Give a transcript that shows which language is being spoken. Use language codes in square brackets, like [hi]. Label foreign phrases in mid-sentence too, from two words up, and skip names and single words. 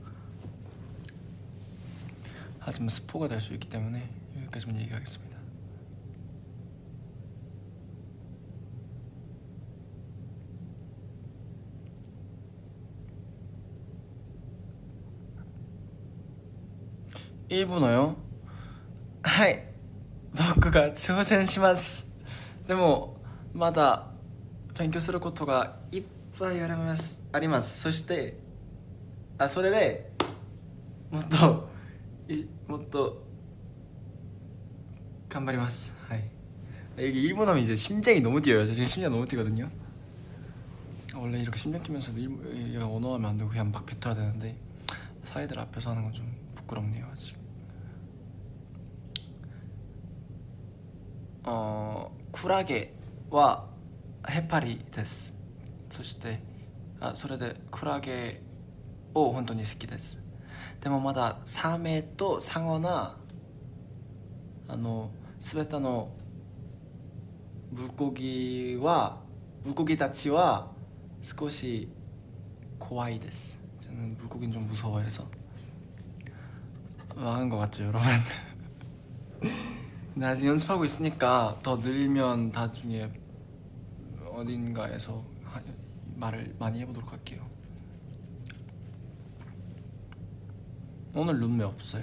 [ko] 하지만 스포가 될 수 있기 때문에 여기까지만 얘기하겠습니다. 일본어요? [ja] 하이, 僕が挑戦します。でもまだ勉強することがいっぱいあります。そしてそれでもっと頑張ります。はい. [ko] 이게 일본 하면 이제 심장이 너무 뛰어요. 저 지금 심장 너무 뛰거든요. 원래 이렇게 심장 뛰면서도 얘가 언어하면 안 되고 그냥 막 뱉어야 되는데 사이들 앞에서 하는 건 좀 부끄럽네요 아직. 쿨하게 와 해파리 데스. そしてそれでクラゲを本当に好きです。でもまだサメとサンゴな全ての물고기たちは少し怖いです。 저는 물고기는 좀 무서워해서. 망한 것 같죠 여러분? 근데 아직 연습하고 있으니까 더 늘면 나중에 어딘가에서 말을 많이 해보도록 할게요. 오늘 룸메 없어요.